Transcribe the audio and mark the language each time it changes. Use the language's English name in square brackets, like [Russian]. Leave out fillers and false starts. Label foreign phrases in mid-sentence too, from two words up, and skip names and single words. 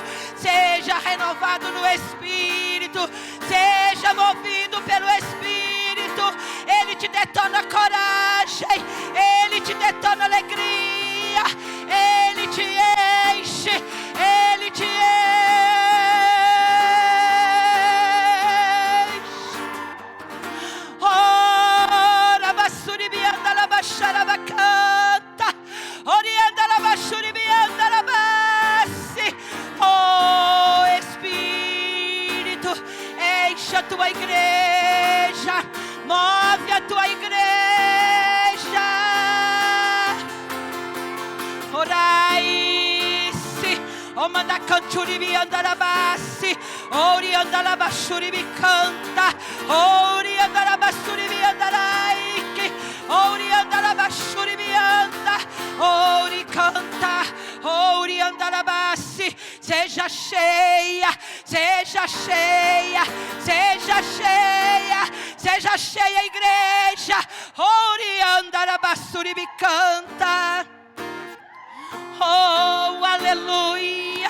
[Portuguese] Seja renovado no Espírito. Seja movido pelo Espírito. Ele te detona coragem. Ele te detona alegria. Ele te enche. Ele te enche. Oh, rabassuribianda rabacharabacanta. Orianda rabachuribianda rabassi. Oh, Espírito, enche a tua igreja. Move a tua igreja. Orai-se. O manda canturibi andarabassi. Ori andarabachuribi canta. Ori andarabachuribi andaraiki. Ori andarabachuribi anda. Ori canta. Ori andarabassi. Seja cheia. Seja cheia. Seja cheia. Seja cheia, igreja. Ori andarabassuribi canta. Oh, aleluia.